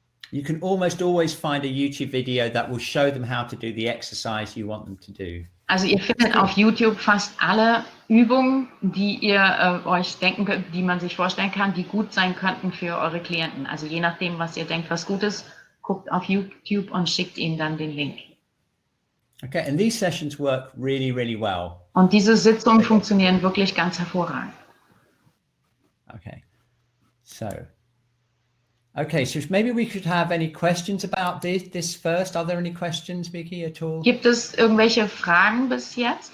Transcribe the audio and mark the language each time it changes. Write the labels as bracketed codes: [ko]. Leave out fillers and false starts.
[en] You can almost always find a YouTube video that will show them how to do the exercise you want them to do. [de] Also ihr findet auf YouTube fast alle Übungen, die ihr euch denken könnt, die man sich vorstellen kann, die gut sein könnten für eure Klienten. Also je nachdem, was ihr denkt, was gut ist, guckt auf YouTube und schickt ihnen dann den Link. [en] Okay, and these sessions work really, really well. [de] Und diese Sitzungen funktionieren wirklich ganz hervorragend. [en] Okay, so maybe we could have any questions about this first. Are there any questions, Vicky, at all? [de] Gibt es irgendwelche Fragen bis jetzt?